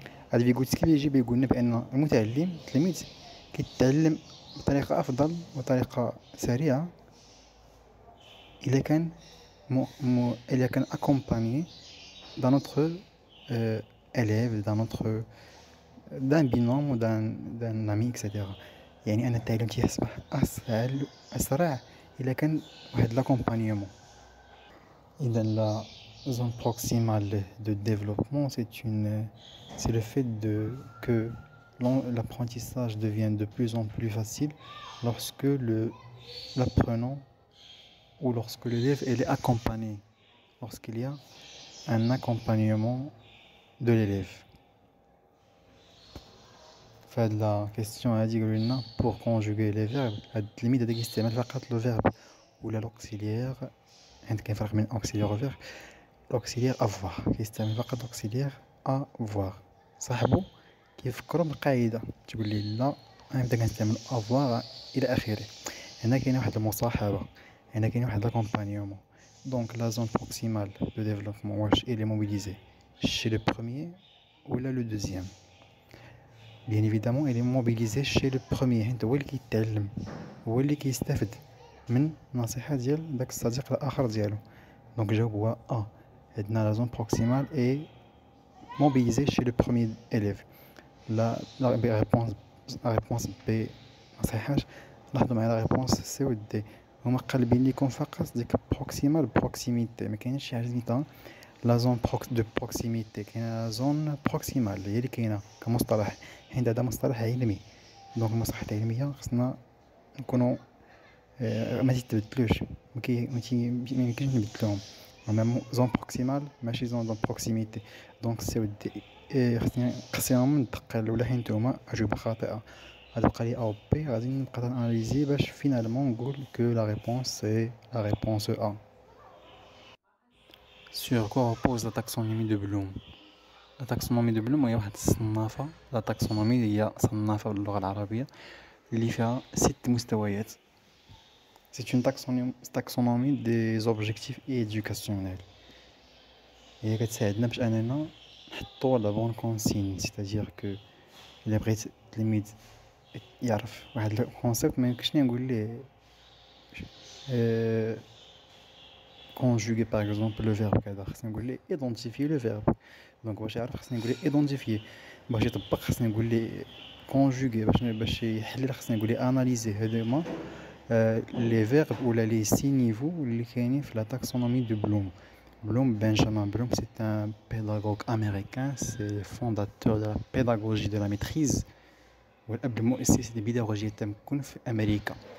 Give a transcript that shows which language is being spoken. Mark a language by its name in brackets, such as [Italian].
[Arabic] هذا فيغوتسكي اللي يجي بيقول لنا بان المتعلم التلميذ كيتعلم بطريقه افضل وطريقه سريعه الا كان الا كان اكومباني [French] dans notre élève, d'un binôme ou d'un ami etc. [Arabic] يعني ان التعلم تيصبح اسرع الا كان واحد لاكومبانيومون. [French] اذا لا zone proximale de développement c'est le fait que l'apprentissage devient de plus en plus facile lorsque l'apprenant ou lorsque l'élève est accompagné, lorsqu'il y a un accompagnement de l'élève. [Arabic] فهاد لا كيستيون هادي قالوا لنا [French] pour conjuguer les verbes [Arabic] هاد التلميذ هذا كيستعمل فقط لو فيرب ولا لوكسيليير. عندك كاين فرق بين اوكسيليير و فيرب. لوكسيليير افوار كيستعمل فقط لوكسيليير افوار. صاحبو كيفكروا بالقاعده تقول لي لا انا نبدا كنستعمل افوار الى اخره. هنا كاين واحد المصاحبه، هنا كاين واحد لاكومبانيومون. [French] Donc la zone proximale de développement, elle est mobilisée chez le premier ou là le deuxième. Bien évidemment, elle est mobilisée chez le premier. [Arabic] هو اللي كيتعلم، هو اللي كيستافد من النصيحة ديال داك الصديق الآخر ديالو. [French] Donc [Arabic] جاوب هو [French] A. عندنا la zone proximale est mobilisée chez le premier élève. la réponse B [Arabic] ما صحيحاش. لاحظوا معايا [French] la réponse C [Arabic] و D هما قالبين ليكم فقط ديك proximal proximité، ما كاينش شي حاجة سميتها لا زون دو بروكسيميتي. كاينه لا زون بروكسيمال هي اللي كاينه كمصطلح، حيت هذا مصطلح علمي. دونك المصطلحات العلميه خصنا نكونوا ما تيتبدلوش، ما يمكنش نبدلوهم. هما زون بروكسيمال ماشي زون بروكسيميتي. دونك سي و دي خصني نقسمهم من الدقه الاولى حيت هما اجوبه خاطئه. غتبقى لي ا و بي، غادي نبقى اناليزي باش فينالمون نقول كو لا ريبونس سي لا ريبونس ا. [French] Sur quoi repose la taxonomie de Bloom? La taxonomie de Bloom [Arabic] هي واحد الصنافة. لا تاكسونومي هي صنافة باللغة العربية اللي فيها 6 مستويات. [French] C'est une taxonomie des objectifs éducationnels. [Arabic] هي كتساعدنا باش اننا نحطو لا بون كونسين، سيتادير كو الا بغيت التلميذ يعرف واحد الكونسيبت ما يمكنش نقول ليه [French] conjuguer par exemple le verbe [Arabic] كذا، خصني نقول ليه [French] identifier le verbe. [Arabic] دونك باش يعرف خصني نقول ليه identifier، باش يطبق خصني نقول ليه conjuguer، باش يحلل خصني نقول ليه analyser. هادو لي فيرب ولا لي سي نيفو اللي كاينين في لا تاكسونومي دو بلوم. [French] Benjamin Bloom, c'est un pédagogue américain, c'est le fondateur de la pédagogie de la maîtrise [Arabic] والاب المؤسس للبيداغوجية التمكن في أمريكا.